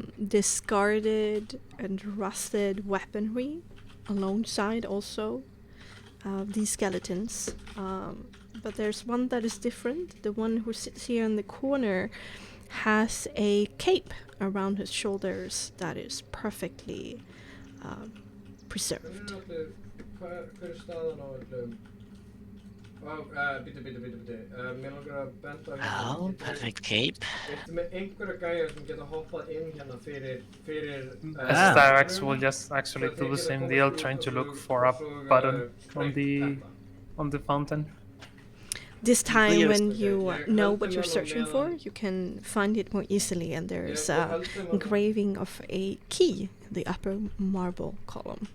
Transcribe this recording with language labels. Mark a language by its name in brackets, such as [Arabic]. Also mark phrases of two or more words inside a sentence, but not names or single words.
[English] discarded and rusted weaponry alongside also these skeletons. But there's one that is different. The one who sits here in the corner has a cape around his shoulders that is perfectly preserved. Hva staden av et bitte. [Icelandic] Mér langar að benda á [English] Oh, perfect cape. [Icelandic] Ertu með einhverja gæjar sem geta hoppað inn hérna fyrir [English] Styrax will just actually do the same deal, trying to look for a button on the fountain. This time, Yes. when you know what you're searching for, you can find it more easily, and there's a engraving of a key in the upper marble column.